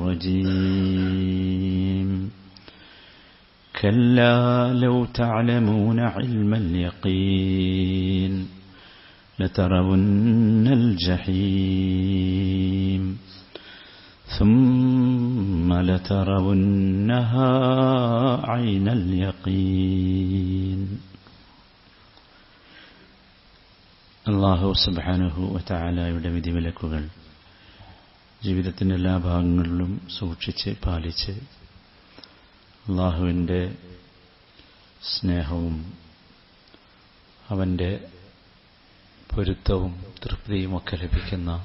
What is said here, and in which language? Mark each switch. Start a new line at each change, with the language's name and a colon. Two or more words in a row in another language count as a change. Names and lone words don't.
Arabic: الرجيم كلا لو تعلمون علم اليقين لترون الجحيم ثم لترونها عين اليقين
Malayalam: അല്ലാഹു സുബ്ഹാനഹു വതആലയുടെ വിധിവിലക്കുകൾ ജീവിതത്തിൻ്റെ എല്ലാ ഭാഗങ്ങളിലും സൂക്ഷിച്ച് പാലിച്ച് അല്ലാഹുവിൻ്റെ സ്നേഹവും അവൻ്റെ പൊരുത്തവും തൃപ്തിയുമൊക്കെ ലഭിക്കുന്ന